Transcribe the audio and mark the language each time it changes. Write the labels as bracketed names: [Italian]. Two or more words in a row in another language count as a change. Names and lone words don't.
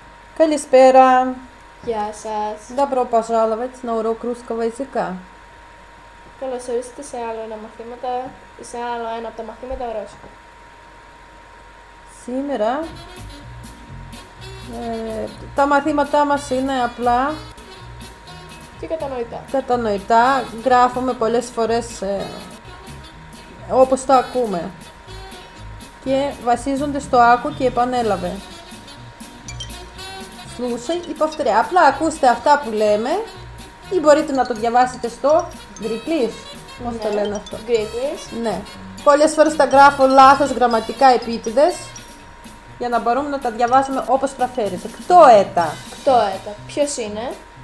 [Greek] Καλησπέρα. Γεια σας. [Russian] Добро пожаловать на урок русского языка. [Greek] Καλώς ορίσατε σε άλλο ένα από τα μαθήματα ρώσικα. Σήμερα τα μαθήματά μας είναι απλά Και κατανοητά. κατανοητά. Γράφουμε πολλές φορές όπως το ακούμε. Και βασίζονται στο άκου και επανέλαβε. [Russian] Слушай и повторяй. [Greek] Απλά ακούστε αυτά που λέμε ή μπορείτε να το διαβάσετε στο Greeklish. Πώς το λένε αυτό. Greeklish. Ναι. Πολλές φορές τα γράφω λάθος γραμματικά επίτηδες για να μπορούμε να τα διαβάσουμε όπως προφέρεται. [Russian] Кто это. [Greek] Ποιος είναι?